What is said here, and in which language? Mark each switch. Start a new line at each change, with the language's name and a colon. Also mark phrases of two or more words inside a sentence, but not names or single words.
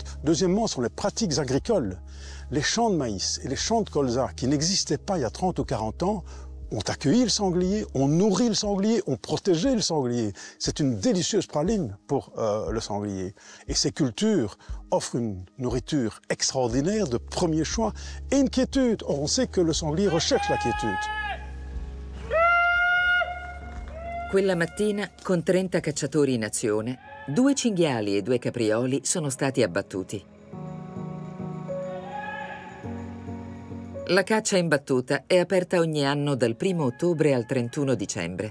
French: Deuxièmement, ce sont les pratiques agricoles. Les champs de maïs et les champs de colza qui n'existaient pas il y a 30 ou 40 ans ont accueilli le sanglier, ont nourri le sanglier, ont protégé le sanglier. C'est une délicieuse praline pour le sanglier. Et ces cultures offrent une nourriture extraordinaire de premier choix et une quiétude. Or, on sait que le sanglier recherche la quiétude.
Italian: Quella mattina, con 30 cacciatori in azione, 2 cinghiali e 2 caprioli sono stati abbattuti. La caccia in battuta è aperta ogni anno dal 1° ottobre al 31 dicembre.